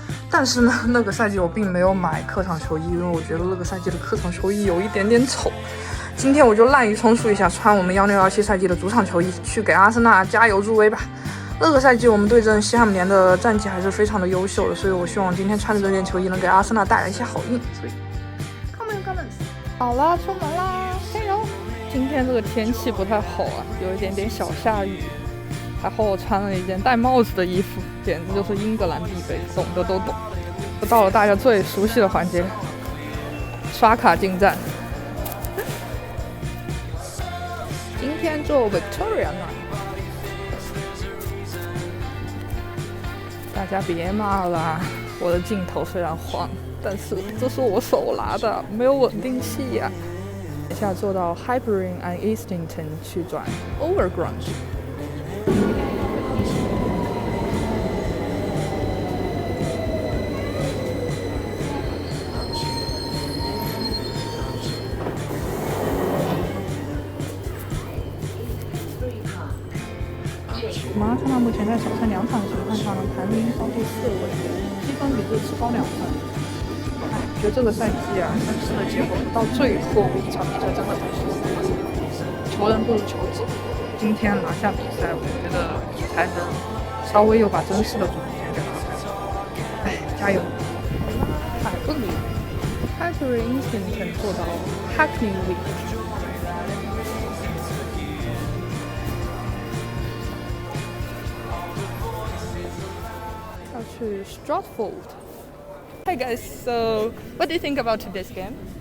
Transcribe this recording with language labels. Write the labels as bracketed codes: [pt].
[zh] 但是呢，那个赛季我并没有买客场球衣，因为我觉得那个赛季的客场球衣有一点点丑。今天我就滥竽充数一下，穿我们1617赛季的主场球衣，去给阿森纳加油助威吧。那个赛季我们对阵西汉姆联的战绩还是非常的优秀的，所以我希望今天穿着这件球衣能给阿森纳带来一些好运。所以 [en] Come on Gunners！ [zh] 好啦，出门啦，加油！今天这个天气不太好啊，有一点点小下雨，还好我穿了一件戴帽子的衣服，简直就是英格兰必备，懂的都懂。又到了大家最熟悉的环节，刷卡进站。今天坐 Victoria 呢。大家别骂啦，我的镜头虽然晃，但是这是我手拿的，没有稳定器呀。等下坐到 Highbury and Islington 去转 Overground。我们阿森纳目前在首胜2场的情况下呢，排名到第4位，积分比这次高2分。哎，觉得这个赛季啊，但是的结果不到最后一场比赛真的不是球人不如球技。今天拿下比赛，我觉得才能稍微又把真实的主动权给拿回来。哎，加油！海布里 Highbury Islington 做到 Hackney Week。 [en] To Stratford. Hey guys, so what do you think about this game?